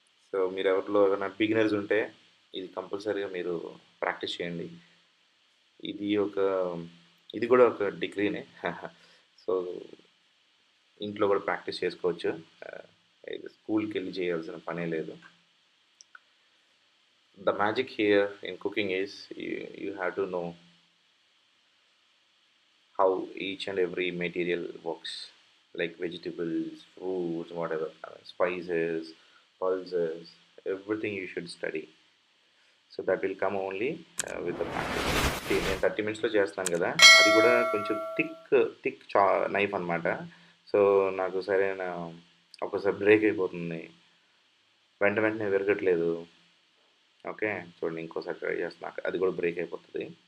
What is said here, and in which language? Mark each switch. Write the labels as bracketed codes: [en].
[te] So మీరు ఎవరైనా beginners ఉంటే ఇది కంపల్సరీగా మీరు ప్రాక్టీస్ చేయండి. ఇది ఒక ఇది కూడా ఒక డిగ్రీనే. సో ఇంట్లో కూడా ప్రాక్టీస్ చేసుకోవచ్చు, స్కూల్కి వెళ్ళి చేయాల్సిన పనే లేదు. [en] the magic here in cooking is you have to know how each and every material works, like vegetables, fruits, whatever, spices, pulses, everything you should study. So that will come only with the practice. [te] నేను 30 మినిట్స్లో చేస్తాను కదా, అది కూడా కొంచెం thick knife అనమాట. So నాకు సరైన ఒకసారి బ్రేక్ అయిపోతుంది, వెంటనే విరగట్లేదు. ఓకే చూడండి, ఇంకోసారి ట్రై చేస్తున్నా, అది కూడా బ్రేక్ అయిపోతుంది.